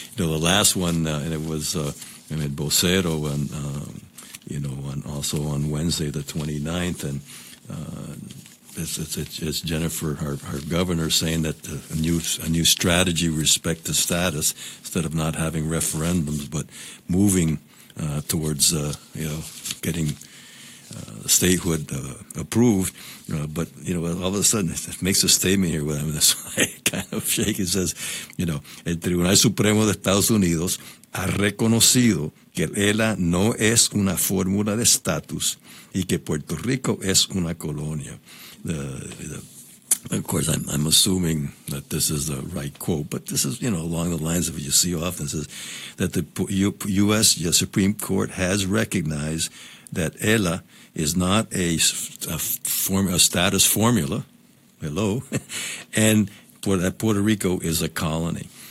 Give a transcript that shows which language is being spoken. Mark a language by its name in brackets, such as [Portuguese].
[English] The last one, and it was Ahmed Bocero, and and also on Wednesday the 29th, and it's Jennifer, our governor, saying that a new strategy with respect to status, instead of not having referendums, but moving towards getting statehood approved, all of a sudden it makes a statement here with him, that's why it kind of shakes. [Spanish] It says, el Tribunal Supremo de Estados Unidos ha reconocido que ELA no es una fórmula de estatus y que Puerto Rico es una colonia. [English] Of course, I'm assuming that this is the right quote, but this is, along the lines of what you see often, says that the U.S. Supreme Court has recognized that ELA is not a status formula, and that Puerto Rico is a colony.